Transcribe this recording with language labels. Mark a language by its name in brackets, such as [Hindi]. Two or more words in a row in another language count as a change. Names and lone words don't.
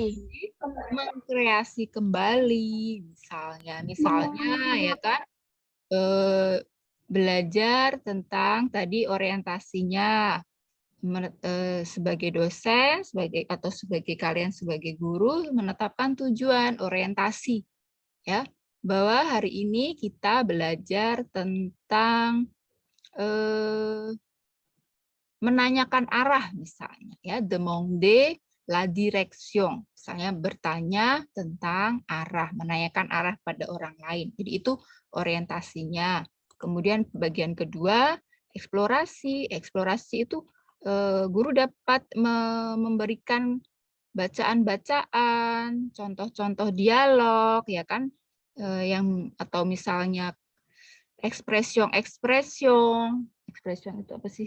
[Indonesian] mengkreasi kembali misalnya ya kan, belajar tentang tadi orientasinya sebagai dosen, sebagai kalian sebagai guru menetapkan tujuan orientasi ya, bahwa hari ini kita belajar tentang menanyakan arah misalnya ya, [French] demander la direction, [Indonesian] misalnya bertanya tentang arah, menanyakan arah pada orang lain. Jadi itu orientasinya. Kemudian bagian kedua eksplorasi. Eksplorasi itu guru dapat memberikan bacaan-bacaan, contoh-contoh dialog ya kan, yang atau misalnya ekspresion itu apa sih?